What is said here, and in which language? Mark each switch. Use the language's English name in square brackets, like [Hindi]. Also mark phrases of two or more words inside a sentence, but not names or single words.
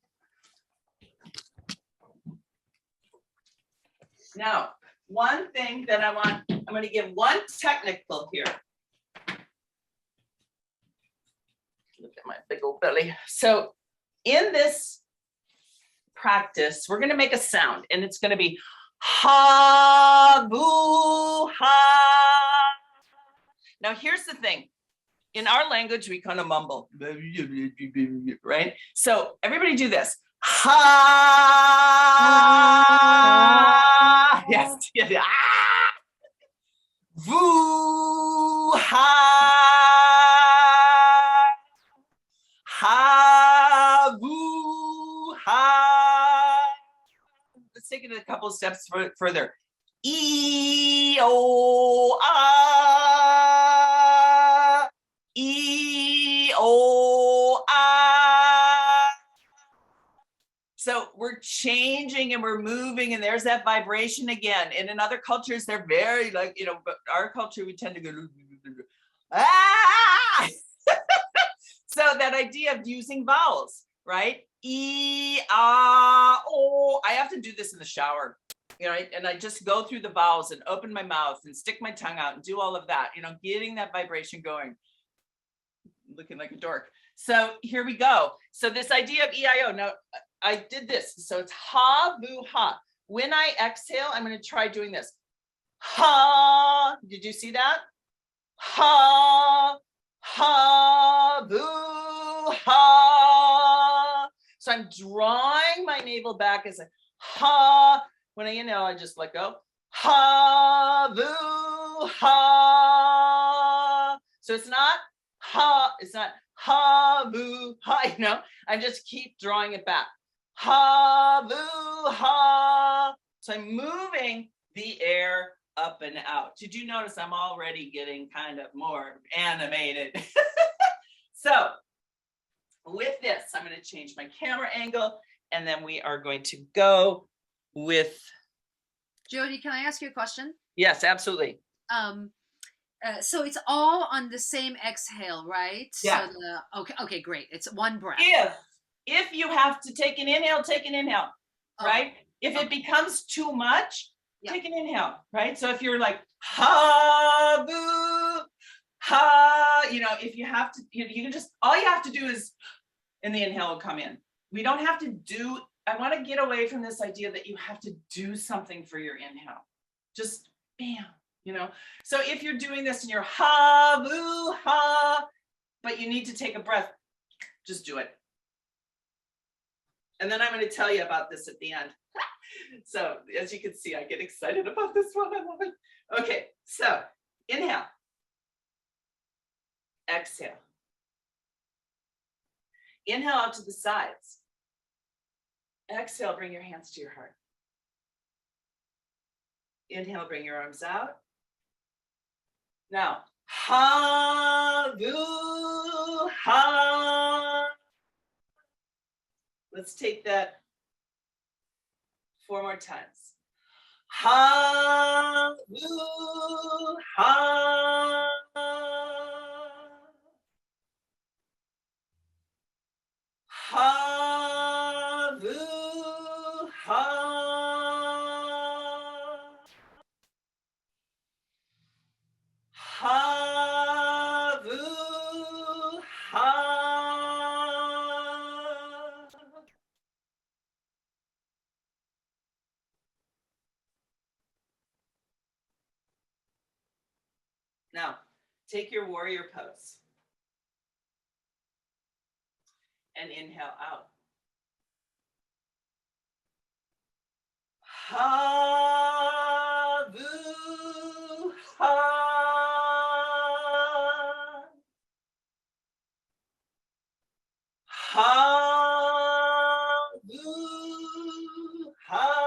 [English] Now, one thing that I'm going to give one technical here. Look at my big old belly. So in this practice, we're going to make a sound, and it's going to be ha, boo, ha. Now, here's the thing. In our language, we kind of mumble, right? So everybody do this. Ha. Yes. Ah. Voo. Ha. Ha. Voo. Ha. Let's take it a couple of steps further. E. O. Ah. E. O. Ah. So we're changing and we're moving, and there's that vibration again. And in other cultures, they're very like, but our culture, we tend to go, ah. So that idea of using vowels, right? E, ah, O. I have to do this in the shower, right? And I just go through the vowels and open my mouth and stick my tongue out and do all of that, getting that vibration going. Looking like a dork. So here we go. So this idea of EIO. Now I did this. So it's ha, boo, ha. When I exhale, I'm going to try doing this. Ha. Did you see that? Ha, ha, boo, ha. So I'm drawing my navel back as a ha. When I inhale, I just let go. Ha, boo, ha. So it's not ha, it's not ha, boo, ha, I just keep drawing it back. Ha, boo, ha. So I'm moving the air up and out. Did you notice I'm already getting kind of more animated? So with this, I'm going to change my camera angle, and then we are going to go with. Jody, can I ask you a question? Yes, absolutely. So it's all on the same exhale, right? Yeah. So okay, great. It's one breath. If you have to take an inhale, right? If it becomes too much, take an inhale, right? So if you're like ha, boo, ha, if you have to, you can just, all you have to do is, and the inhale will come in. We don't have to do. I want to get away from this idea that you have to do something for your inhale. Just bam. So if you're doing this and you're ha, boo, ha, but you need to take a breath, just do it. And then I'm going to tell you about this at the end. So as you can see, I get excited about this one. I love it. Okay, so inhale, exhale, Inhale out to the sides. Exhale, bring your hands to your heart. Inhale, bring your arms out. Now, ha, vu, ha. Let's take that 4 more times. Ha, vu, ha. Ha, vu, ha. Ha, vu, ha. Now, take your warrior pose and inhale out. Ha, vu, ha. Ha, vu, ha.